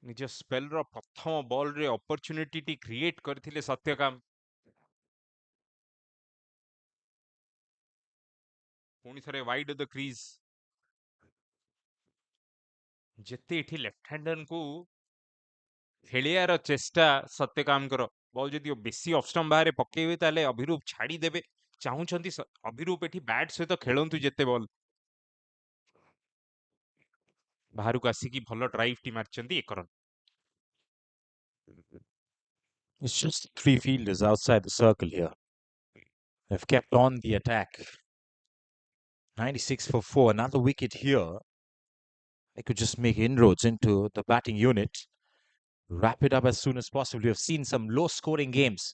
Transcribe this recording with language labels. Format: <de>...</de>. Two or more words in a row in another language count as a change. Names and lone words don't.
<or>ନିଜ ସ୍ପେଲ ର ପ୍ରଥମ ବଲ ରେ ଅପର୍ଚୁନିଟି ଟି କ୍ରିଏଟ କରିଥିଲେ ସତ୍ୟକାମ ପୁଣି ଥରେ</or> <en>wide the crease</en> <or>ଯେତେ ଏଠି</or> <en>left hander</en> <or>କୁ ଖେଳିବାର ଚେଷ୍ଟା ସତ୍ୟକାମ କରେ ବଲ ଯଦି ବେଶି</or> <en>off stump</en> <or>ବାହାର ପକାଇବେ ତାହାଲେ ଅଭିରୂପ ଛାଡ଼ି ଦେବେ ଚାହୁଁଛନ୍ତି ଅଭିରୂପ ଏଠି ବ୍ୟାଟ ସହିତ ଖେଳନ୍ତୁ ଯେତେ ବଲ ବାହାର କୁ ଆସିକି ଭଲ ଡ୍ରାଇଭ ଟି ମାରୁଛନ୍ତି ଏକ ରନ</or> <en>It's just three fielders outside the circle here. They've kept on the attack. 96 for 4. Another wicket here. They could just make inroads into the batting unit. Wrap it up as soon as possible. We have seen some low scoring games.</en>